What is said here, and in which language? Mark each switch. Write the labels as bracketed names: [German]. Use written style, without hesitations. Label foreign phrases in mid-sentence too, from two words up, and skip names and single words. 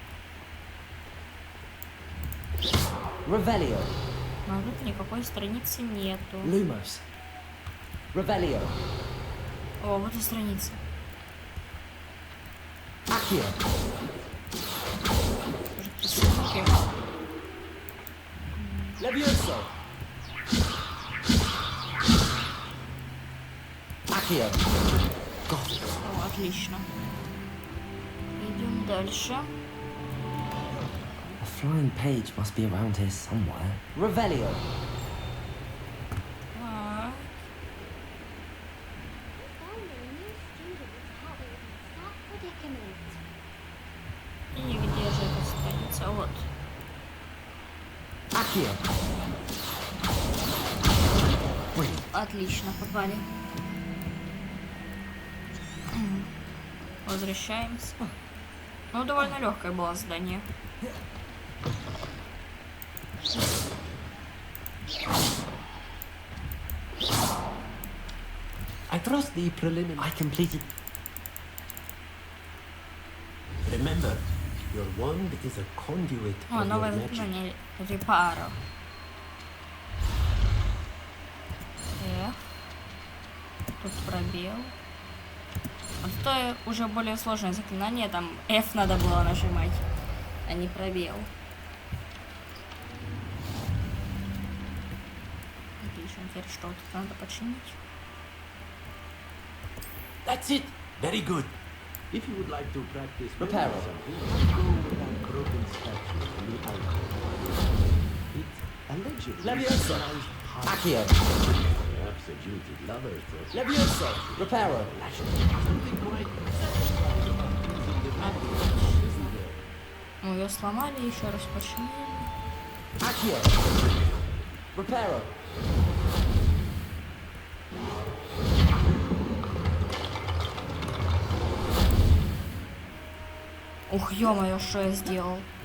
[Russian] Revelio. Но тут никакой страницы нету. Lumos. Revelio. О, вот и страница. Accio. Levioso. Accio. О, отлично. Идем дальше. [English] A flying page must be around here somewhere. [Russian] Revelio. И где же эта страница? Вот. Accio. Отлично, попали. Возвращаемся. Ну, довольно легкое было задание. [English] I trust the preliminary. I completed. Remember, your wand is a conduit [Russian] О, [English] of [Russian] новое [English] your magic. [Russian] заклинание репаро. Тут пробел. Вот это уже более сложное заклинание, там F надо было нажимать, а не пробел. Отлично, теперь что тут надо починить? [English] That's it. Very good. If you would like to practice Repair. something, go with that broken statue in the alcove. It allegedly Leviosa. symbolized Accio. perhaps a jilted lover thought Leviosa. Reparo. something quite [Russian] Мы ее сломали, еще раз починили. Accio. Reparo. Ух, ё-моё, что я сделал?